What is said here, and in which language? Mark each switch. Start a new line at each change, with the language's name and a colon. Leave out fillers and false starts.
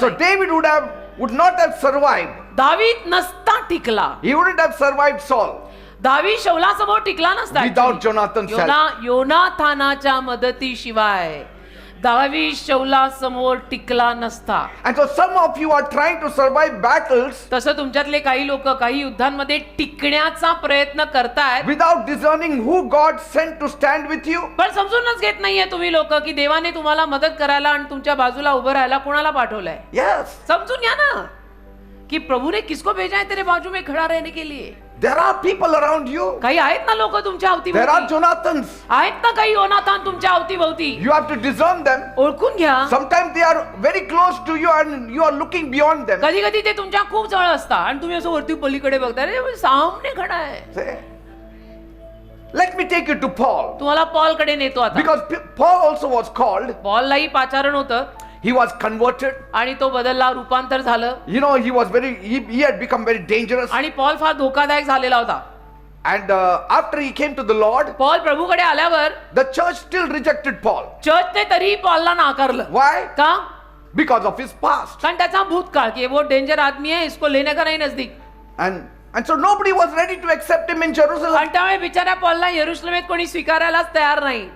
English: So
Marathi: नाही.
English: David would not have survived.
Marathi: दावीद नसता टिकला.
English: He wouldn't have survived Saul
Marathi: दावीद शौलासमोर टिकला नसता.
English: without Jonathan's help.
Marathi: योनाथानाच्या मदतीशिवाय दावीद शौलासमोर टिकला नसता.
English: And so some of you are trying to survive battles
Marathi: तसं तुमच्यातले काही लोक काही युद्धांमध्ये टिकण्याचा प्रयत्न करतायत,
English: without discerning who God sent to stand with you.
Marathi: पण समजूनच घेत नाहीये तुम्ही लोक की देवाने तुम्हाला मदत करायला आणि तुमच्या बाजूला उभं राहायला कोणाला पाठवलंय.
English: Yes,
Marathi: समजून घ्या ना
Hindi: कि प्रभु ने किसको भेजा है तेरे बाजू में खड़ा रहने के लिए.
English: there are people around you.
Marathi: काही आहेत ना लोक तुमच्या
English: There are
Marathi: अवतीभोवती.
English: Jonathans.
Marathi: आहेत ना काही योनाथान तुमच्या अवतीभोवती.
English: You have to discern them.
Marathi: ओळखून घ्या.
English: Sometimes they are very close to you and you are looking beyond them.
Marathi: कधी कधी ते तुमच्या खूप जवळ असतात आणि तुम्ही असं वरती पलीकडे बघता, अरे
Hindi: सामने खडा
Marathi: आहे.
English: Say, let me take you to Paul.
Marathi: तुम्हाला पॉल कडे नेतो आता.
English: Because Paul also was called.
Marathi: पॉललाही पाचारण होतं
English: He was converted.
Marathi: आणि तो बदलला, रूपांतर झालं
English: You know, he had become very dangerous.
Marathi: आणि पॉल फार धोकादायक झालेला होता.
English: And after he came to the Lord,
Marathi: Paul प्रभूकडे आल्यावर
English: the church still rejected Paul.
Marathi: चर्चने तरी पॉलला नाकारलं.
English: Why?
Marathi: का?
English: Because of his past.
Marathi: कारण त्याचा भूतकाळ की
Hindi: वो डेंजर आदमी है, इसको लेने का नहीं नजदीक.
English: And so nobody was ready to accept him in Jerusalem.
Marathi: आणि त्यामुळे बिचाऱ्या पॉलला यरुशलेमेत कोणी स्वीकारायलाच तयार नाही.